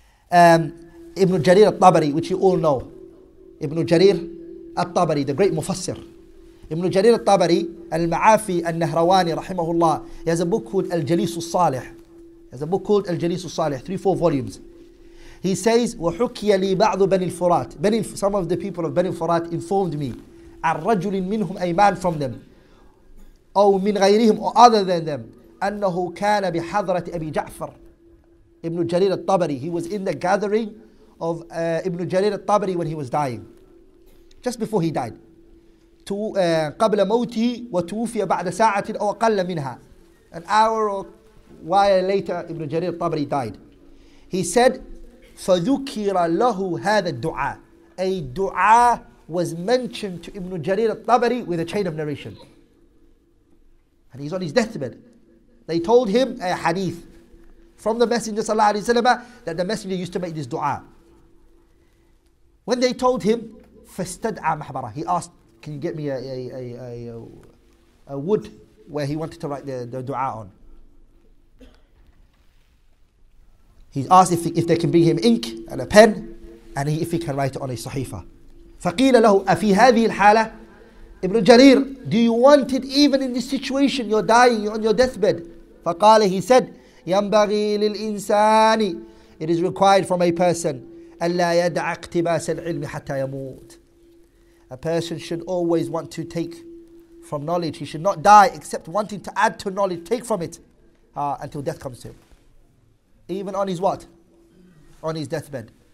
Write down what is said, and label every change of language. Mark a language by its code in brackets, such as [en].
[en] Ibn Jarir al-Tabari, which you all know. Ibn Jarir al-Tabari, the great mufassir. Ibn Jarir al-Tabari, al-Ma'afi al-Nahrawani, rahimahullah, he has a book called Al-Jalis al-Salih. He has a book called Al-Jalis al-Salih, 3-4 volumes. He says, [ar] وَحُكِيَ لِي بَعْضُ بَنِي الْفُرَاتِ. [en] Some of the people of Bani al-Furat informed me, [ar] عَنْ رَجُلٍ مِّنْهُمْ, [en] a man from them, [ar] أو مِنْ غَيْرِهِمْ, [en] or other than them, [ar] أَنَّهُ كَانَ بِحَضْرَةِ أَبِي جَعْفَرٍ. [en] Ibn Jarir al-Tabari, he was in the gathering of Ibn Jarir al-Tabari when he was dying. Just before he died. [ar] قبل موته وتوفي بعد ساعة أو أقل منها. [en] An hour or while later, Ibn Jarir al-Tabari died. He said, [ar] فذكر له هذا الدعاء. [en] A dua was mentioned to Ibn Jarir al-Tabari with a chain of narration. And he's on his deathbed. They told him a hadith from the Messenger sallallahu alaihi wasallam that the Messenger used to make this dua. When they told him, [ar] فاستدعى محبرة, [en] he asked, can you get me a wood where he wanted to write the dua on? He asked if they can bring him ink and a pen, and if he can write it on a sahifa. [ar] فقيل له أفي هذه الحالة, [en] Ibn Jarir, do you want it even in this situation? You're dying, you're on your deathbed. [ar] فقال, [en] he said, [ar] ينبغي للإنسان, [en] it is required from a person, [ar] ألا يدع اقتباس العلم حتى يموت. [en] A person should always want to take from knowledge. He should not die except wanting to add to knowledge, take from it until death comes to him. Even on his what? On his deathbed.